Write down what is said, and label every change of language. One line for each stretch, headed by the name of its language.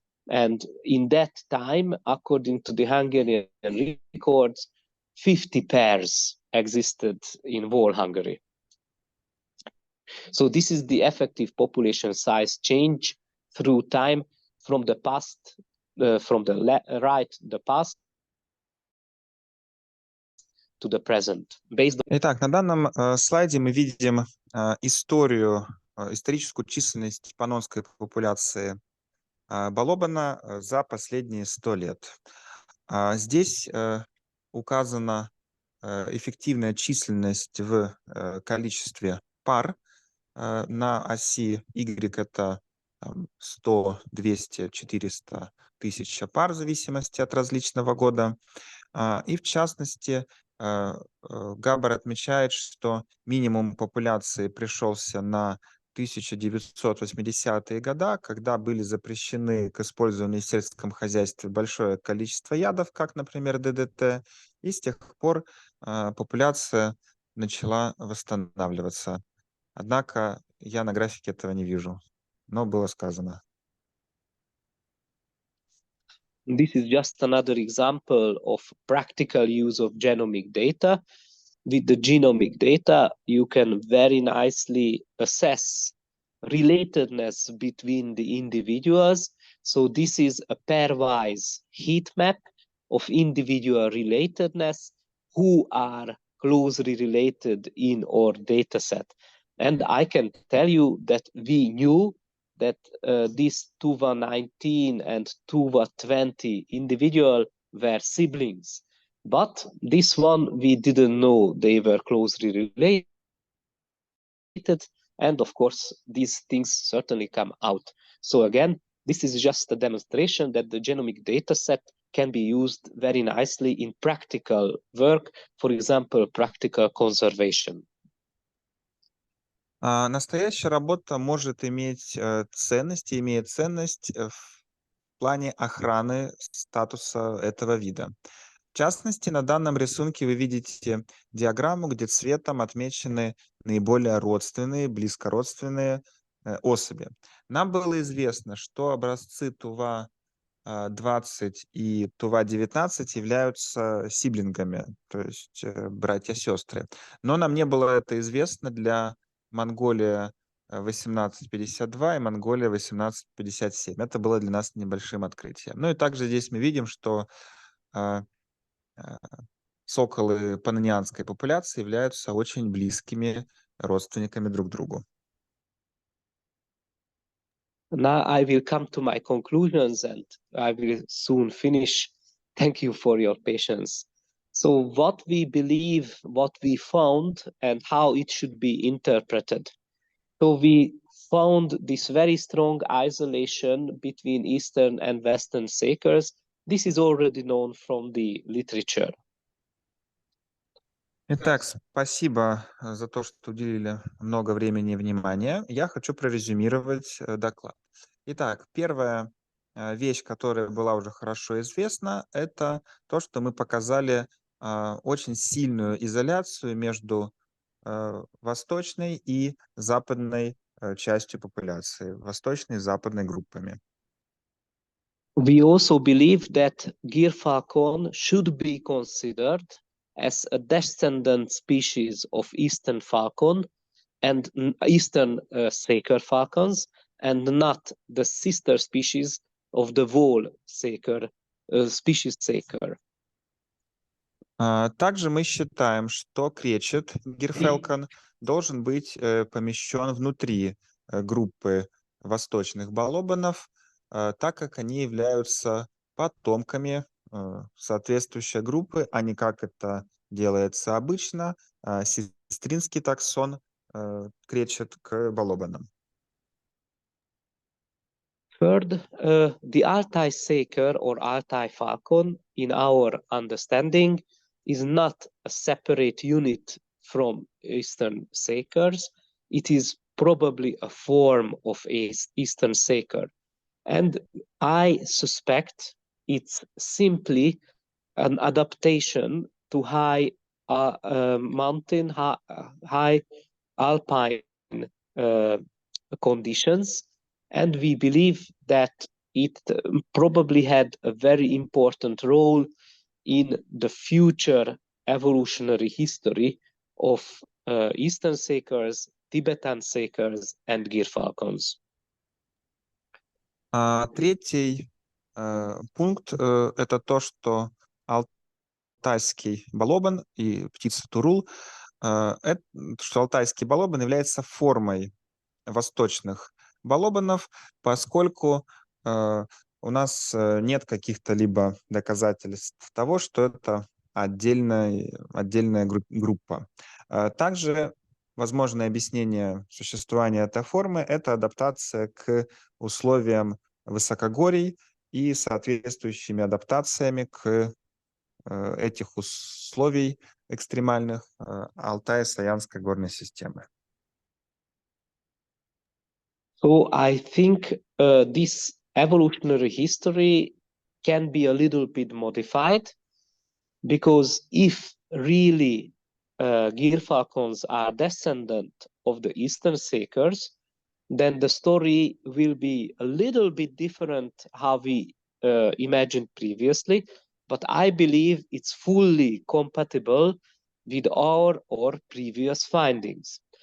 English: And in that time, according to the Hungarian records, 50 pairs existed in whole Hungary. So this is the effective population size change through time from the past, from the right, the past, to the present. Based on...
Russian: Итак, на данном слайде мы видим историческую численность паннонской популяции балобана за последние 100 лет. Здесь указана эффективная численность в количестве пар. На оси Y это 100, 200, 400 тысяч пар в зависимости от различного года. И в частности, Габор отмечает, что минимум популяции пришелся на 1980-е годы, когда были запрещены к использованию в сельском хозяйстве большое количество ядов, как, например, ДДТ, и с тех пор популяция начала восстанавливаться. Однако я на графике этого не вижу, но было сказано.
English: This is just another example of practical use of genomic data. With the genomic data, you can very nicely assess relatedness between the individuals. So this is a pairwise heat map of individual relatedness who are closely related in our data set. And I can tell you that we knew that these TUVA19 and TUVA20 individual were siblings. But this one, we didn't know they were closely related. And of course, these things certainly come out. So again, this is just a demonstration that the genomic data set can be used very nicely in practical work, for example, practical conservation.
Russian: Настоящая работа может иметь ценность и имеет ценность в плане охраны статуса этого вида. В частности, на данном рисунке вы видите диаграмму, где цветом отмечены наиболее родственные, близкородственные особи. Нам было известно, что образцы ТУВА-20 и ТУВА-19 являются сиблингами, то есть братья-сестры. Но нам не было это известно для Монголия 1852 и Монголия 1857. Это было для нас небольшим открытием. Ну и также здесь мы видим, что соколы паннонской популяции являются очень близкими родственниками друг другу.
English: Now I will come to my conclusions and I will soon finish. Thank you for your patience. So what we believe, what we found, and how it should be interpreted. So we found this very strong isolation between Eastern and Western sakers. This is already known from the literature.
Russian: Итак, спасибо за то, что уделили много времени и внимания. Я хочу прорезюмировать доклад. Итак, первая вещь, которая была уже хорошо известна, это то, что мы показали очень сильную изоляцию между восточной и западной частью популяции, восточной и западной группами.
English: We also believe that Gyr falcon should be considered as a descendant species of Eastern falcon and Eastern saker falcons, and not the sister species of the whole saker, species saker.
Russian: Также мы считаем, что кречет Gyr falcon должен быть помещен внутри группы восточных балобанов, так как они являются потомками соответствующей группы, а не как это делается обычно, сестринский таксон кречет к балобанам.
English: Third, the Altai saker or Altai falcon, in our understanding, is not a separate unit from Eastern sakers. It is probably a form of Eastern saker. And I suspect it's simply an adaptation to high mountain, high alpine conditions. And we believe that it probably had a very important role in the future evolutionary history of Eastern sakers, Tibetan sakers, and Gir falcons.
Russian: Третий пункт – это то, что алтайский балобан и птица турул, что алтайский балобан является формой восточных балобанов, поскольку у нас нет каких-то либо доказательств того, что это отдельная группа. Также возможное объяснение существования этой формы – это адаптация к условиям высокогорий и соответствующими адаптациями к этих условий экстремальных Алтай-Саянской горной системы.
English: So I think this evolutionary history can be a little bit modified, because if really Gir falcons are descendant of the Eastern sakers, then the story will be a little bit different how we imagined previously, but I believe it's fully compatible with our previous findings.